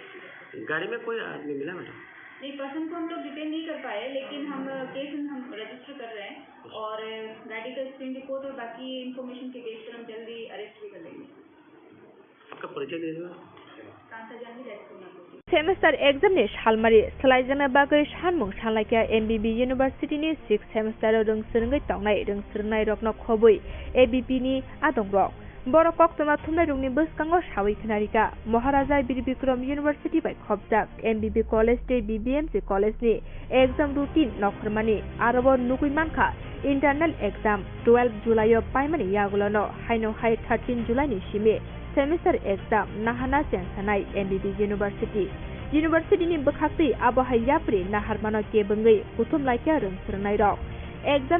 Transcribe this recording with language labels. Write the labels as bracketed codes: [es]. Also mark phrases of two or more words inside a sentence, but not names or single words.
[hi] गाड़ी में कोई आदमी मिला मैडम नहीं पर्सन को हम लोग डिटेन नहीं कर पाए लेकिन हम केस हम रजिस्टर कर रहे हैं और गाड़ी का [en] screen report [hi] और बाकी इन्फॉर्मेशन के बेस पर हम जल्दी अरेस्ट भी कर लेंगे आपका परिचय दे दीजिए कांता जानवी रेस्क्यू [en] semester examni [brx] सालमारि सलायजानो बागै सानमुं सानलायखा MBB इउनिभार्सिटीनि 6 सेमेस्टार रोंसोरङै तंनाय रोंसोरनाय रकनो खबै ABP नि आदं रक बर कक्तमा थुमनाय रुंनि बसकांगो सावै खनारिका महाराजा बीर बिक्रम यूनिवर्सिटी बाय खबजाक MBB कॉलेज ते BBMC कॉलेज नि [en] exam routine [brx] नखरमानि आरोबो नुकुइ मानखा [en] internal exam [brx] 12 जुलाई पाइमानि यागुलनो हाइनो हाइ 13 जुलाई नि सिमे [en] semester exam [brx] नाहाना सेंसानाय MBB यूनिवर्सिटी नि बखाक्ति आबहाय याप्रि नाहारमानो केबंगै कुथुम लाइका रोंसोरनाय रक एग्जाम